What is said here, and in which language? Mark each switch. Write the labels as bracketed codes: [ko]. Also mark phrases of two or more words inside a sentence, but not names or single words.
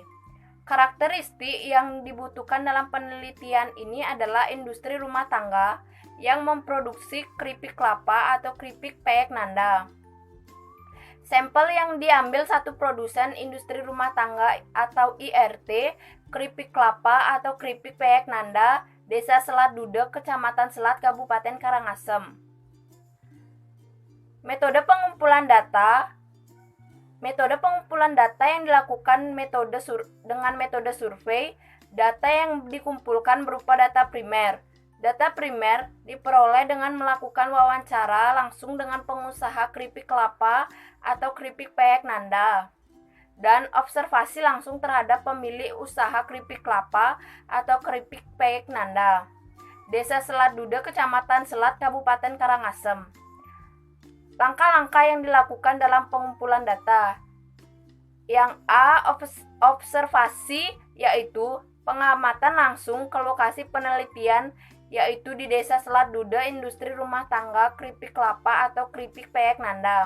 [id] Karakteristik yang dibutuhkan dalam penelitian ini adalah industri rumah tangga yang memproduksi keripik kelapa atau keripik peyek nanda. Sampel yang diambil satu produsen industri rumah tangga atau IRT, keripik kelapa atau keripik peyek nanda, Desa Selat Duda, Kecamatan Selat, Kabupaten Karangasem. Metode pengumpulan data. Metode pengumpulan data yang dilakukan dengan metode survei. Data yang dikumpulkan berupa data primer. Data primer diperoleh dengan melakukan wawancara langsung dengan pengusaha keripik kelapa atau keripik peyek nanda dan observasi langsung terhadap pemilik usaha keripik kelapa atau keripik peyek nanda. Desa Selat Duda, Kecamatan Selat, Kabupaten Karangasem. Langkah-langkah yang dilakukan dalam pengumpulan data. Yang A, observasi, yaitu pengamatan langsung ke lokasi penelitian, yaitu di Desa Selat Duda, industri rumah tangga keripik kelapa atau keripik peyek nanda.